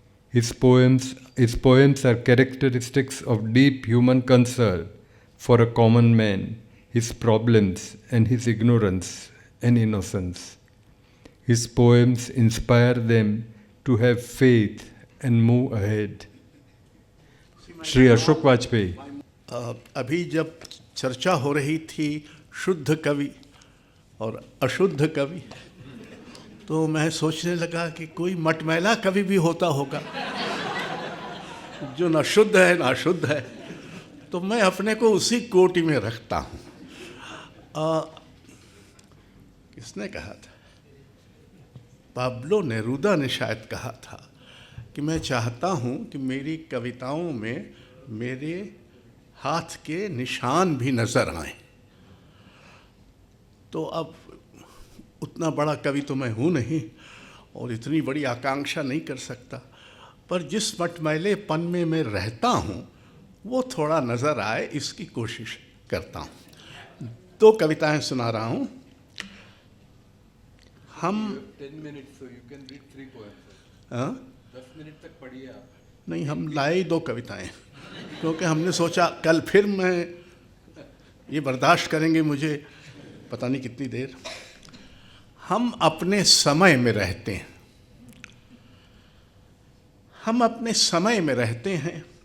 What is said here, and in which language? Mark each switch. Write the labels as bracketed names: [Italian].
[English] His poems are characteristics of deep human concern for a common man, his problems and his ignorance and innocence. His poems inspire them to have faith and move ahead. [Hindi] Shri Ashok Vajpayee. अभी जब चर्चा हो रही थी शुद्ध कवि और अशुद्ध कवि, तो मैं सोचने लगा कि कोई मटमैला कवि भी होता होगा जो न शुद्ध है न अशुद्ध है, तो मैं अपने को उसी कोटि में रखता हूँ। किसने कहा था? पाब्लो नेरूदा ने शायद कहा था कि मैं चाहता हूँ कि मेरी कविताओं में मेरे हाथ के निशान भी नज़र आएं। तो अब उतना बड़ा कवि तो मैं हूँ नहीं और इतनी बड़ी आकांक्षा नहीं कर सकता, पर जिस मटमैले पन में मैं रहता हूँ वो थोड़ा नज़र आए, इसकी कोशिश करता हूँ। 2 कविताएं सुना रहा हूँ। हम [English] 10 minutes, so you can read 3 poems. [Hindi] 10 minute तक पढ़िए आप। नहीं, हम लाए 2 कविताएं, क्योंकि हमने सोचा कल फिर मैं ये बर्दाश्त करेंगे मुझे पता नहीं कितनी देर। हम अपने समय में रहते हैं, हम अपने समय में रहते हैं।